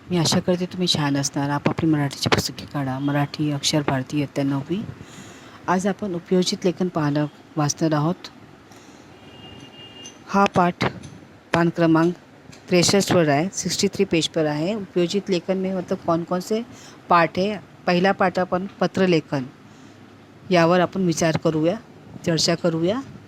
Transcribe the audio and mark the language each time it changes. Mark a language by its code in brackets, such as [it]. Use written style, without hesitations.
[mr] मी आशा करते तुम्ही छान असणार. आपापली मराठीची पुस्तके काढा. मराठी अक्षर भारती इयत्ता 9वी. आज आपण उपयोजित लेखन वाचणार आहोत. हा पाठ पान क्रमांक 63 पर आहे. [hi] 63 पेज पर आहे. उपयोजित लेखन में मतलब कौन कौन से पाठ है. [mr] पहिला पाठ आपण पत्रलेखन यावर आपण विचार करूया, चर्चा करूया.